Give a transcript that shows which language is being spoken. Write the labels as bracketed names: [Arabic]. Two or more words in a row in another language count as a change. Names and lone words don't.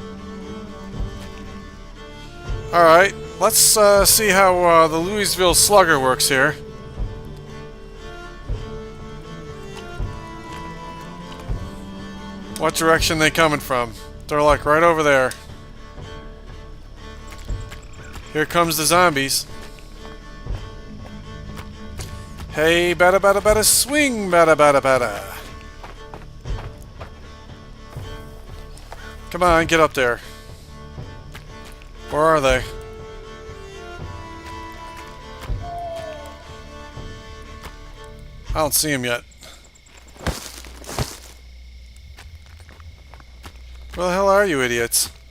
[English] Alright, let's see how the Louisville Slugger works here. What direction they coming from? They're like right over there. Here comes the zombies. Hey, bada bada bada, swing, bada bada bada. Come on, get up there. Where are they? I don't see them yet. Where the hell are you, idiots?